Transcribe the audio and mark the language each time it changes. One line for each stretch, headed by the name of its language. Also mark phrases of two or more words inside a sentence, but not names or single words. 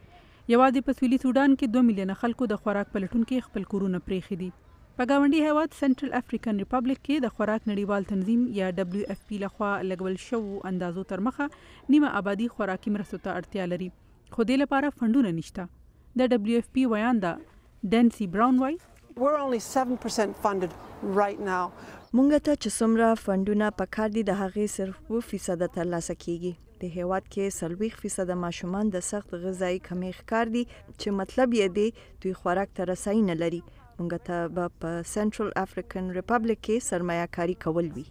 Pashto: یوازې په سویلي سودان کې 2 میلیونه خلکو د خوراک پلټون کې خپل کورونه پرېښي دي. په ګاونډي هیواد سنټرل افریقن ریپبلیک کې د خوراک نړیوال تنظیم یا WFP لخوا لګول شوو اندازو تر مخه نیمه آبادي خوراکي مرستو ته اړتیا لري خو دې لپاره فنډونه نشته. د WFP ویانده ډینسي براون وایي
English: We're only 7% funded right now.
Pashto: مونږ ته چې څومره فنډونه پکار دي د هغې صرف 2% ترلاسه کیږي. د هیواد کې 40% ماشومان د سخت غذایی کمی ښکار دي چې مطلب یې دی دوی خوراک ته رسایي نه لري. مونږ ته به په سنټرل افریقن ریپبلیک کې سرمایه کاري کول وي.